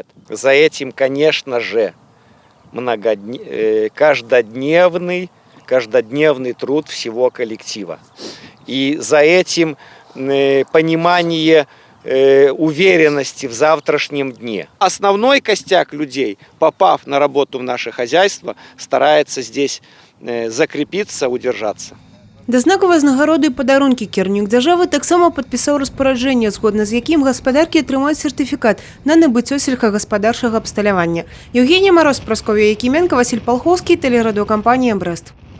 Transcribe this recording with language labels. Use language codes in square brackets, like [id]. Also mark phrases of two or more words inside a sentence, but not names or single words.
[ru] За этим, конечно же, каждодневный труд всего коллектива. И за этим понимание уверенности в завтрашнем дне. Основной костяк людей, попав на работу в наше хозяйство, старается здесь закрепиться, удержаться. [be] Да знакавай узнагароды і падарункі кіраўнік дзяржавы таксама падпісаў распараджэнне, згодна з якім гаспадаркі атрымаюць сертыфікат на набыццё сельскагаспадарчага абсталявання. [ru] Евгения Мороз, Прасков'я Якименко, Василь Полховский, телерадиокомпания «Брест».